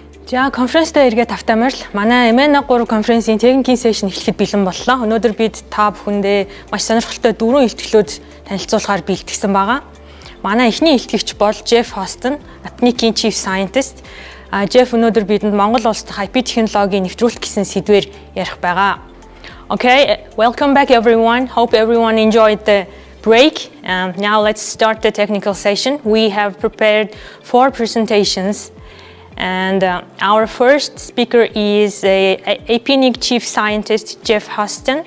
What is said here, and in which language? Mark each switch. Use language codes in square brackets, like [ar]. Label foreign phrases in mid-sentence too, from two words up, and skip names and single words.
[mn] За конференцтэй эргээд тавтамаар л манай mnNOG3 конференцийн техникийн сешн эхлэхэд бэлэн боллоо. Өнөөдөр бид та бүхэндээ маш сонирхолтой 4 илтгэлүүд танилцуулахаар бэлтгэсэн байгаа. Манай эхний илтгэгч бол Geoff Huston, mnNOG3 [en] Chief Scientist. [mn] Geoff өнөөдөр бидэнд Монгол улс дахь IP технологийн нэвтрүүлэх гэсэн сэдвээр ярих байгаа. [en] Okay, welcome back everyone. Hope everyone enjoyed the break. Now let's start the technical session. We have prepared 4 presentations. And our first speaker is mnNOG Chief Scientist Geoff Huston.